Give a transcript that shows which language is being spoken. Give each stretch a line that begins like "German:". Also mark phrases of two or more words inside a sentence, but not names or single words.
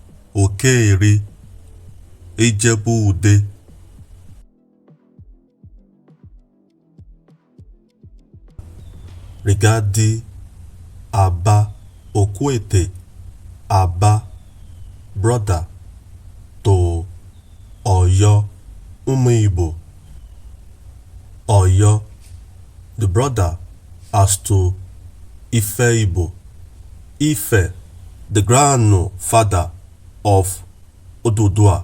English: Okere-Ije-Gbuo-Ude. Regarding Aba Okwete, Aba brother to Oyo Igbo. Oyo, the brother as to Ife Igbo. Ife, the grandfather of Odudua.